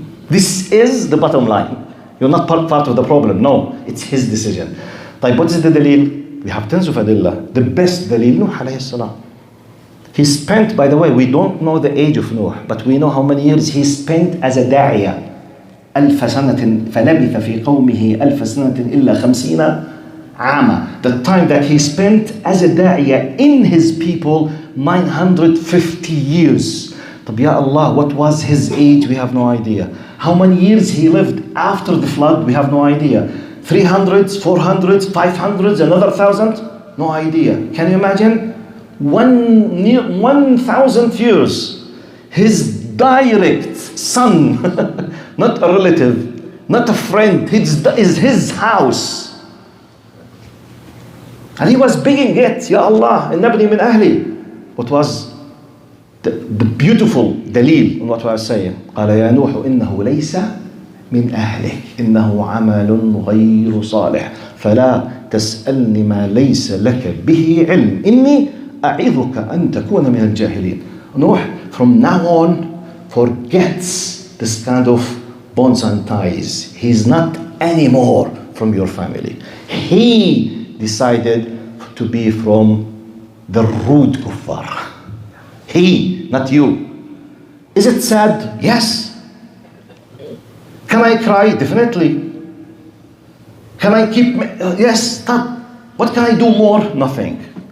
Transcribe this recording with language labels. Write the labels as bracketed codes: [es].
[en] This is the bottom line. You're not part of the problem. No, it's his decision. What is the dalil? We have tons of adillah. The best dalil, Nuh alayhi salam. He spent, by the way, we don't know the age of Nuh, but we know how many years he spent as a da'iyah. [ar] ألف سنة فلبث في قومه ألف سنة إلا خمسين عاما. [en] The time that he spent as a da'iyah in his people, 950 years. طب ya Allah, what was his age? We have no idea. How many years he lived after the flood? We have no idea. 300s, 400s, 500s, another 1,000? No idea. Can you imagine? 1,000 years. His direct son, not a relative, not a friend, is his house. And he was begging it, Ya Allah, [ar] innabni min ahli. [en] What was the beautiful dalil on what I was saying? [ar] قال يا نوح إنه ليس من أهلك إنه عمل غير صالح فلا تسألني ما ليس لك به علم إني أعظك أن تكون من الجاهلين. [en] Nuh, from now on, forgets this kind of bonds and ties. He's not anymore from your family. He decided to be from the rude kuffar. He, not you. Is it sad? Yes. Can I cry? Definitely. Can I keep? Yes. Stop. What can I do more? Nothing.